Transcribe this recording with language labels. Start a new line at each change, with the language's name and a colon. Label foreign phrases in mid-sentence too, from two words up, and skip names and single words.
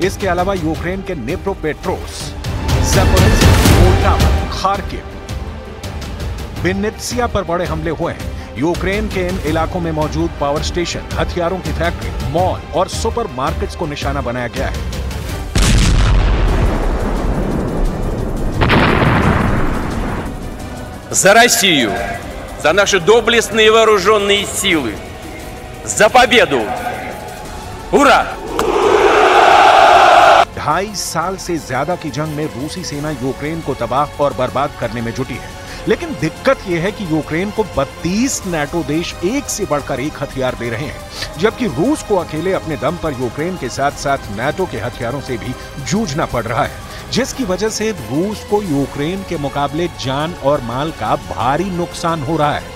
Hindi: इसके अलावा यूक्रेन के निप्रोपेट्रोव्स्क, ज़ापोरिज़्या, पोल्टावा, खार्किव, विनित्सिया पर बड़े हमले हुए हैं। यूक्रेन के इन इलाकों में मौजूद
English: power station,
Hindi: हथियारों की फैक्ट्री, मॉल और
English: super markets
Hindi: को निशाना बनाया गया है।
Russian: За Россию, за наши доблестные вооруженные силы, за победу! Ура!
Hindi: 2.5 साल से ज्यादा की जंग में रूसी सेना यूक्रेन को तबाह और बर्बाद करने में जुटी है, लेकिन दिक्कत यह है कि यूक्रेन को 32 नाटो देश एक से बढ़कर एक हथियार दे रहे हैं, जबकि रूस को अकेले अपने दम पर यूक्रेन के साथ साथ नाटो के हथियारों से भी जूझना पड़ रहा है, जिसकी वजह से रूस को यूक्रेन के मुकाबले जान और माल का भारी नुकसान हो रहा है।